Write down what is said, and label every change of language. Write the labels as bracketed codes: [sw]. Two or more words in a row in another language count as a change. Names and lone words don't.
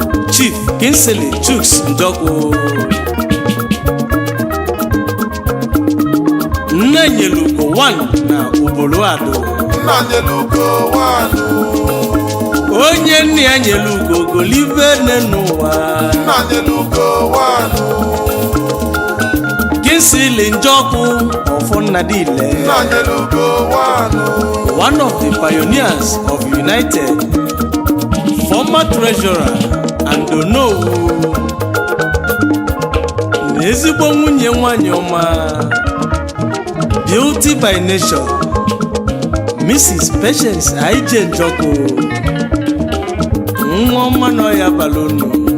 [ig] Chief Kingsley Chuks Njọkụ, Nna Nyelugo One na Ubolo Ado. Nna Nyelugo One. Onye nne ya nyere ugo golibe nne n'ụwa. Nna Nyelugo One. Kingsley Njọkụ, ọfọ nna dị ile. Nna Nyelugo One. [en] One of the pioneers of United, former treasurer and Onowu. [ig] Na ezigbo nwunye nwanyị ọma, [en] beauty by nature, Mrs. Patience I J Njọkụ. [ig] Nwa ọma nọ ya balonu.